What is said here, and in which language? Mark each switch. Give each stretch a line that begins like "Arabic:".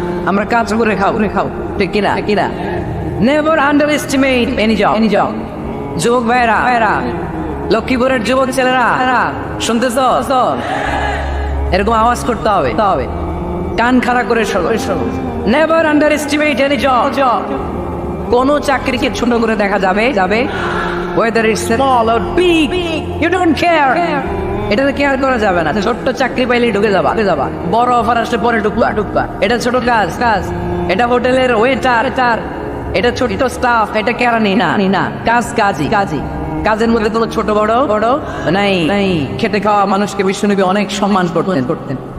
Bangla: আমরা কাজ করে খাও, ঠিক কিনা?
English: Never underestimate any job.
Bangla: যুবক ভাইয়েরা, লক্ষ্মীপুরের যুবক ছেলেরা শুনতেছ? এরকম আওয়াজ করতে হবে, কান খাড়া করে শোনো।
English: Never underestimate any job.
Bangla: কোনো চাকরিকে ছোট করে দেখা যাবে
English: whether it's small or big, you don't care.
Bangla: এটাতে কেয়ার করা যাবে না। ছোট্ট চাকরি পাইলেই ঢুকে যাবা, বড় অফার আসলে পরে ঢুকবা। এটা ছোট কাজ, এটা হোটেলের ওয়েটার, এটা ছোট্ট স্টাফ, এটা কেরানি না, কাজই। কাজের মধ্যে কোনো ছোট বড় নাই। খেটে খাওয়া মানুষকে বিশ্বনবী অনেক সম্মান করতেন।